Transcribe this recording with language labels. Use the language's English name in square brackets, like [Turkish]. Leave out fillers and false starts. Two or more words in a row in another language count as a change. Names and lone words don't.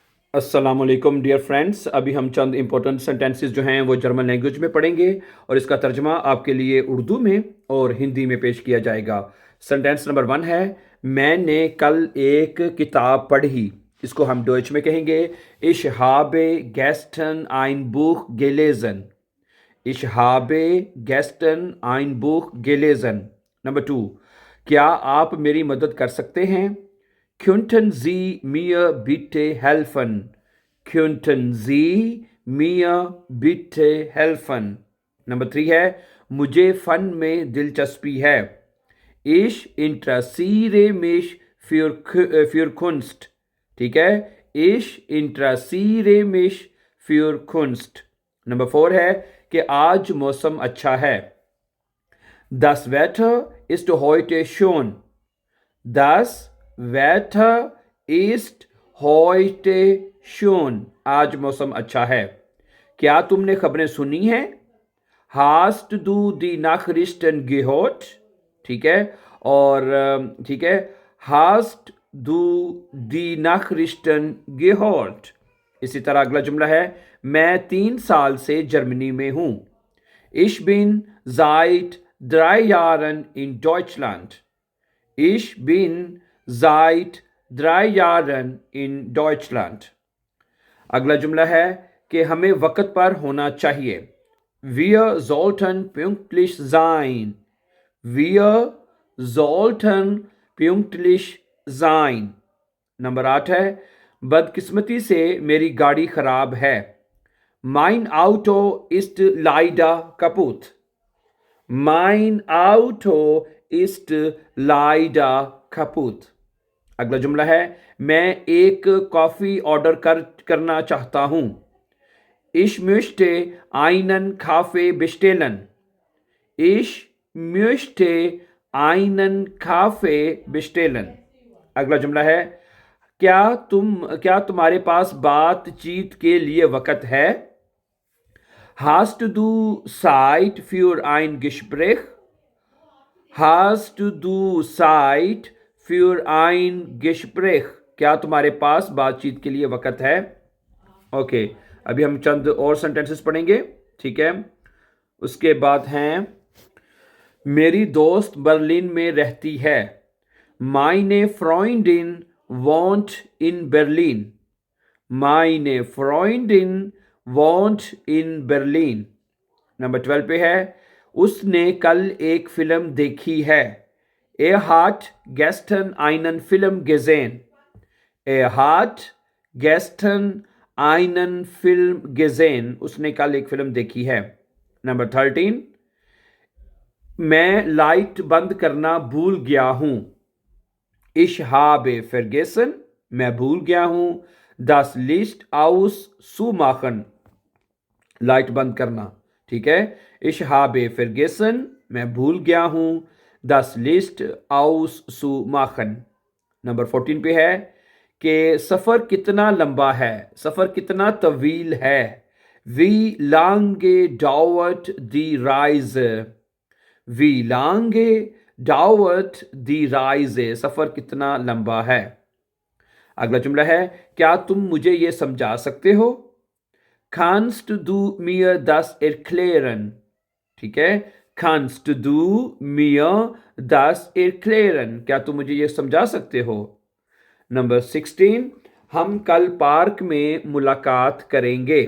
[Hindi] अस्सलामुअलैकुम [English] dear friends. [Hindi] अभी हम चंद [English] important sentences [Hindi] जो हैं वो [English] German language [Hindi] में पढ़ेंगे और इसका तर्जमा आपके लिए उर्दू में और हिंदी में पेश किया जाएगा। [English] sentence number [Hindi] 1 है, मैंने कल एक किताब पढ़ी। इसको हम डॉइच में कहेंगे, [German] Ich habe gestern ein Buch gelesen। Ich habe gestern ein Buch gelesen। [Hindi] नंबर 2, क्या आप मेरी मदद कर सकते हैं? [German] Könnten Sie mir bitte helfen? Könnten Sie mir bitte helfen? [Hindi] नंबर 3 है, मुझे फन में दिलचस्पी है। [German] Ich interessiere mich für Kunst। [Hindi] ठीक है, [German] Ich interessiere mich für Kunst। [Hindi] नंबर 4 है कि आज मौसम अच्छा है। [German] Das Wetter ist heute schön। Das Wetter ist heute schön। [Hindi] आज मौसम अच्छा है। क्या तुमने खबरें सुनी हैं? [German] Hast du die Nachrichten gehört? [Hindi] ठीक है, और ठीक है, [German] Hast du die Nachrichten gehört? [Hindi] इसी तरह अगला जुमला है, मैं 3 साल से जर्मनी में हूं। [German] Ich bin seit 3 Jahren in Deutschland। Ich bin seit 3 Jahren in Deutschland। [Hindi] अगला जुमला है कि हमें वक्त पर होना चाहिए। [German] Wir sollten pünktlich sein। Wir sollten pünktlich sein। [Hindi] नंबर 8 है, बदकिस्मती से मेरी गाड़ी खराब है। [German] Mein Auto ist leider kaputt। Mein Auto ist leider kaputt। [Hindi] अगला जुमला है, मैं एक कॉफी ऑर्डर करना चाहता हूं। [German] Ich möchte einen Kaffee bestellen। Ich möchte einen Kaffee bestellen। [Hindi] अगला जुमला है, क्या तुम्हारे पास बातचीत के लिए वक्त है? [German] Hast du Zeit für ein Gespräch? Hast du Zeit für ein Gespräch? [Hindi] क्या तुम्हारे पास बातचीत के लिए वक्त है? ओके, अभी हम चंद और सेंटेंसेस पढ़ेंगे। ठीक है, उसके बाद हैं, मेरी दोस्त बर्लिन में रहती है। [German] Meine Freundin wohnt in Berlin। Meine Freundin wohnt in Berlin। [Hindi] नंबर 12 पे है, उसने कल एक फिल्म देखी है। [German] Er hat gestern einen Film gesehen। Er hat gestern einen Film gesehen। [Hindi] उसने कल एक फिल्म देखी है। नंबर 13, मैं लाइट बंद करना भूल गया हूं। [German] Ich habe vergessen। [Hindi] मैं भूल गया हूं। [German] Das Licht auszumachen। [Hindi] लाइट बंद करना। ठीक है, [German] Ich habe vergessen। [Hindi] मैं भूल गया हूं। [German] Das Licht auszumachen। [Hindi] नंबर 14 पे है कि सफर कितना लंबा है, सफर कितना तवील है। [German] Wie lange dauert die Reise? Wie lange dauert die Reise? [Hindi] सफर कितना लंबा है। अगला जुमला है, क्या तुम मुझे यह समझा सकते हो? [German] Kannst du mir das erklären? [Hindi] ठीक है, [German] Kannst du mir das erklären? [Hindi] क्या तुम मुझे यह समझा सकते हो? नंबर 16, हम कल पार्क में मुलाकात करेंगे।